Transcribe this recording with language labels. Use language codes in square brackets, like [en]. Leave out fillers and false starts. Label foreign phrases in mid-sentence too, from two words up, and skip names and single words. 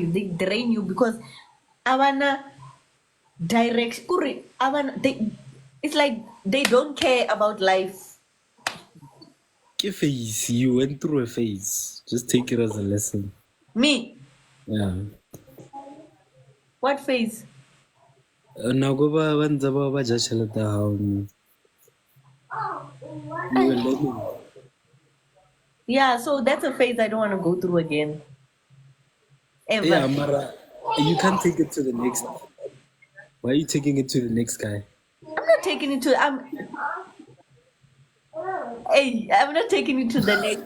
[en] They drain you because Avana direct. It's like they don't care about life. Ke phase, you went through a phase. Just take it as a lesson. Me, Yeah. what phase? [tn] Nako ba ntse ba ja tšhelete ya gago mme. [en] You were learning. Yeah, so that's a phase I don't want to go through again. Ever. Yeah, Mara, you can't take it to the next. Why are you taking it to the next guy? I'm not taking it to I'm not taking it to the next.